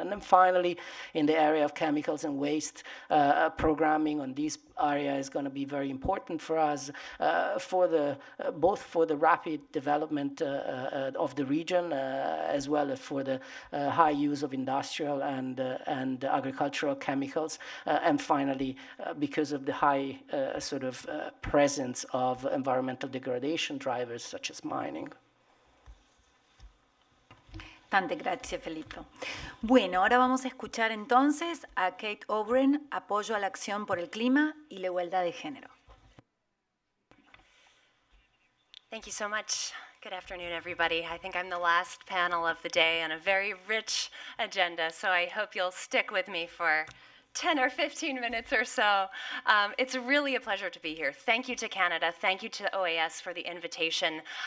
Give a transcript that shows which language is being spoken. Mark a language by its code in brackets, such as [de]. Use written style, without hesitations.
[en] And then finally, in the area of chemicals and waste, programming on these area is going to be very important for us, both for the rapid development of the region, as well as for the high use of industrial and agricultural chemicals, and finally, because of the high presence of environmental degradation drivers such as mining. [es] Tante gracias, Felipe. Bueno, ahora vamos a escuchar entonces a Kate O'Brien, apoyo a la acción por el clima y la igualdad de género. [en] Thank you so much. Good afternoon, everybody. I think I'm the last panel of the day and a very rich agenda, so I hope you'll stick with me for 10 or 15 minutes or so. It's really a pleasure to be here. Thank you to Canada. Thank you to OAS for the invitation.